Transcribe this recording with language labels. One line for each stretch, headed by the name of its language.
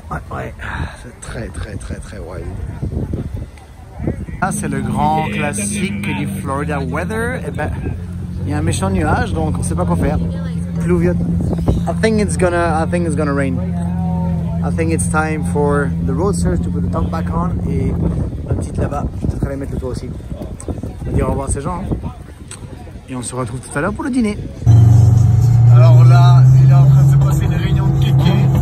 French: Ouais. C'est très wide. Ah, c'est le grand classique du Florida weather. Et ben, il y a un méchant nuage, donc on sait pas quoi faire. Pluvieux.
English: I think it's gonna rain. I think it's time for the roadsters to put the top back on.
French: Et la petite là-bas, peut-être aller mettre le toit aussi. On va dire au revoir à ces gens. Hein. Et on se retrouve tout à l'heure pour le dîner. Alors là, il est en train de se passer une réunion de kéké.